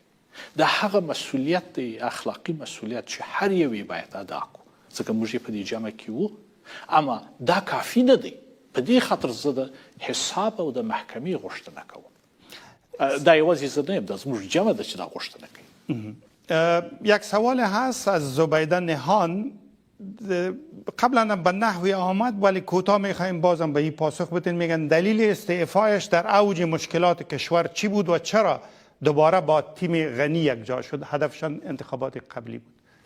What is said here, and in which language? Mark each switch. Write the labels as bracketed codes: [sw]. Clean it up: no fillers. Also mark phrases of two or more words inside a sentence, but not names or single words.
[ps] دا هغه مسئولیت دی، اخلاقی مسئولیت چې هر یو باید ادا کړو ځکه موږ په دې جمع کې وو، اما دا کافی نه دی. په دې خاطر زه د حساب او د محکمې غوښتنه کوم. دا یوازې زه نه یم، دا زموږ جمع ده چې دا غوښتنه کوي. [fa] یک سوال هست از زبیده نهان، قبلا به نحوی آمد ولی کوتاه میخوایم بازم به این پاسخ بدین. میگن دلیل استعفایش در اوج مشکلات کشور چی بود و چرا دوباره با تیم غنی یکجا شد؟ هدفشان انتخابات قبلی بود.